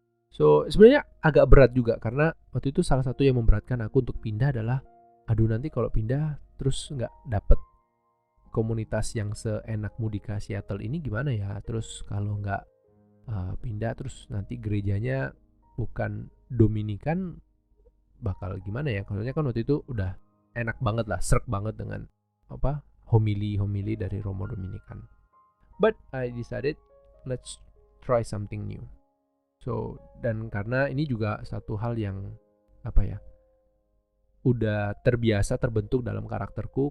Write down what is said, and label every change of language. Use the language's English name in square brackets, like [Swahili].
[Indonesian] So sebenarnya agak berat juga, karena waktu itu salah satu yang memberatkan aku untuk pindah adalah, aduh nanti kalau pindah terus nggak dapet komunitas yang seenakmu di Seattle ini gimana ya. Terus kalau nggak pindah terus nanti gerejanya bukan Dominikan, bakal gimana ya. Maksudnya kan waktu itu udah enak banget lah, srek banget dengan homili dari Romo Dominikan. [English] But I decided let's try something new. [Indonesian] So dan karena ini juga satu hal yang udah terbiasa terbentuk dalam karakterku.